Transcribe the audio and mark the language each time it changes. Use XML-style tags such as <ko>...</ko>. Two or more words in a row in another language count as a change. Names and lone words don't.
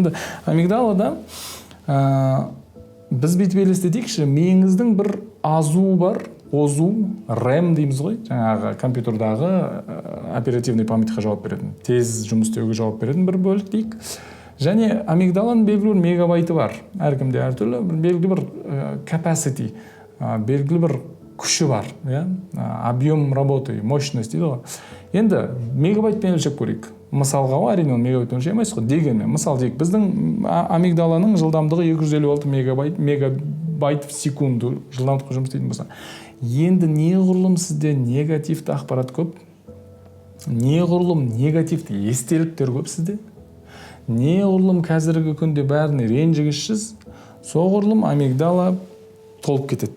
<kk>Енді амигдалада біз бүйтіп елестетейікші, миыңыздың бір азуы бар, озу, RAM дейміз ғой, жаңағы компьютердағы</kk> <ru>оперативный памятьқа</ru> <kk>жауап беретін, тез жұмыс істеуге жауап беретін бір бөлік дейік. Және амигдаланың белгілі бір мегабайты бар. Әркімде әртүрлі белгілі бір capacity, белгілі бір күші бар.</kk> <ru>Объем работы, мощность дейді ғой.</ru> <kk>Енді мегабайтпен өлшеп көрейік. Мысалға әрине оны мегабайтпен өлшей алмайсыз ғой. Дегенмен, мысал дейік, біздің амигдаланың жылдамдығы 256 мегабайт</kk> <ru>в секунду</ru> <kk>жылдамдықпен жұмыс істейтін болса. Енді неғұрлым сізде негативті ақпарат көп, неғұрлым негативті естеліктер көп сізде, неғұрлым қазіргі күнде бәріне ренжігішсіз, соғұрлым амигдала толып кетеді.</kk>